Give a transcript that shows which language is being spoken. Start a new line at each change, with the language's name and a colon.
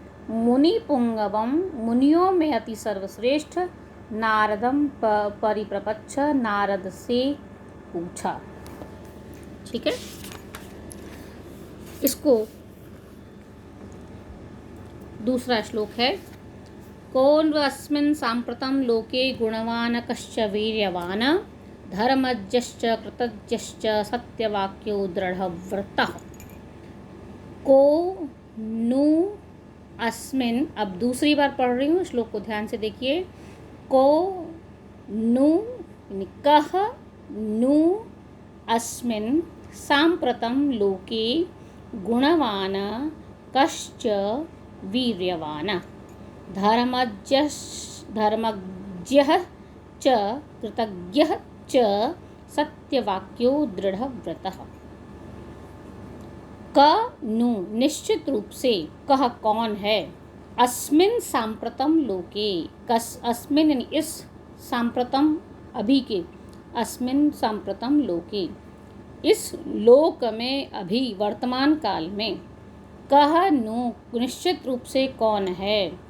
Sanskrit: मुनि पुंगवम,
Hindi: मुनियों में अति सर्वश्रेष्ठ।
Sanskrit: नारदम परिप्रपच्छ,
Hindi: नारद से पूछा। ठीक है, इसको दूसरा श्लोक है।
Sanskrit: कोऽन्वस्मिन् साम्प्रतं लोके गुणवान् कश्च वीर्यवान् धर्मज्ञश्च कृतज्ञश्च सत्यवाक्यो दृढव्रतः। को नु अस्मिन्,
Hindi: अब दूसरी बार पढ़ रही हूँ, श्लोक को ध्यान से देखिए। को
Sanskrit: नु यानी कः नु अस्मिन् साम्प्रतं लोके गुणवान् कश्च वीर्यवान् धर्मज्ञः च कृतज्ञः च सत्यवाक्यो दृढ़व्रतः।
Hindi: क नु निश्चित रूप से, कह कौन है,
Sanskrit: अस्मिन् सांप्रतम लोके,
Hindi: कस अस्मिन् यानी इस, सांप्रतम अभी के, अस्मिन् सांप्रतम लोके इस लोक में, अभी वर्तमान काल में, कह नु निश्चित रूप से कौन है,